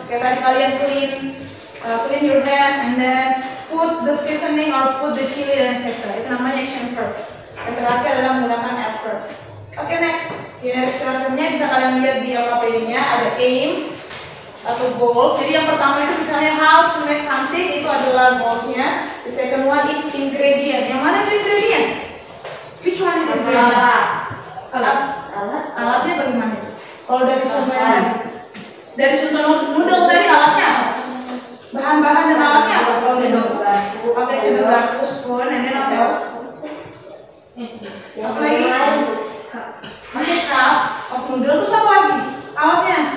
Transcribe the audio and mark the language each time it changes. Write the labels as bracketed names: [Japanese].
[Indonesian] Kayak tadi kalian [English] clean your hand, and then put the seasoning or put the chili dan etc. [Indonesian] Itu namanya action verb. Yang terakhir adalah menggunakan adverb. Oke, next. Instructionnya bisa kalian lihat di LKPD-nya. Ada aim atau goals. Jadi yang pertama itu misalnya [English] how to make something, [Indonesian] itu adalah goals-nya. [English] The second one is ingredient. [Indonesian] Yang mana itu ingredient? [English] Which one is ingredient? [Indonesian] Alatnya bagaimana? Kalau dari contoh yang tadi, dari contoh noodle tadi alatnya apa? Bahan-bahan dan alatnya apa? Kalau pakai sendok garpu, [English] spoon, and then what else? [Indonesian] Apa lagi? Pakai cup of noodle, terus apa lagi? Alatnya?